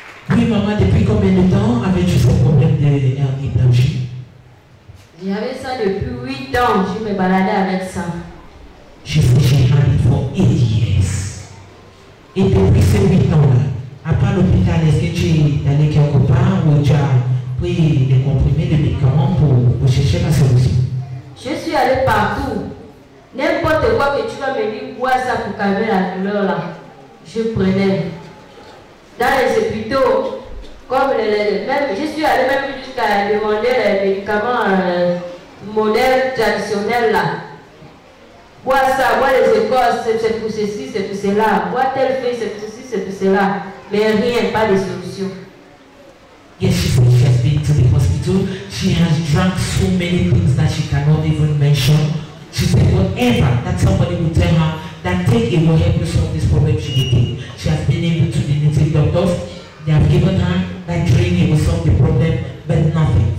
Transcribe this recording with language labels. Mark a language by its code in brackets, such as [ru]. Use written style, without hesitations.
[fr] Oui, maman, depuis combien de temps avais-tu ce problème de hernie blanchie? J'avais ça depuis 8 ans, je me baladais avec ça. [en] She said she had it for 8 years. [fr] Et depuis ces 8 ans-là, à part l'hôpital, est-ce que tu es allé quelque part ou tu as pris des comprimés, des médicaments pour chercher la solution? Je suis allé partout. N'importe quoi que tu vas me dire, bois ça pour calmer la douleur là. Je prenais. Dans les hôpitaux, comme même, je suis allé même jusqu'à demander les médicaments modernes, traditionnels là. Bois ça, bois les écorces, c'est pour ceci, c'est pour cela. Bois tel fait, c'est pour ceci, c'est pour cela. Mais rien, pas de solution. [en] Yes, she said she has been to the hospital. She has drank so many things that she cannot even mention. She said whatever that somebody will tell her that take it will help you solve this problem, she will take. She has been able to the native doctors. They have given her that drink, it will solve the problem, but nothing.